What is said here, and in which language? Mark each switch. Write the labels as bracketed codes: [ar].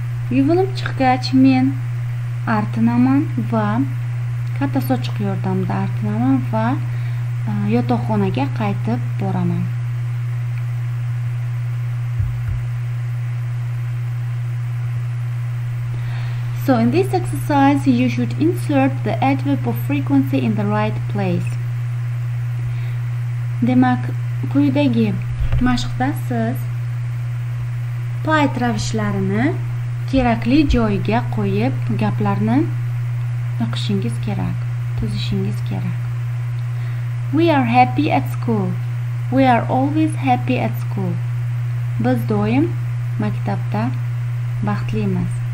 [uz] Yuvinib chiqqach men artinaman va katta sochiq yordamida artinaman va yotoqxonaga qaytib boraman. [en] So in this exercise you should insert the adverb of frequency in the right place. [uz] Demak, quyidagi mashqda siz payt ravishlarini kerakli joyiga qo'yib gaplarni o'qishingiz kerak, tuzishingiz kerak. [en] We are happy at school. We are always happy at school. [uz] Biz doim maktabda baxtlimiz.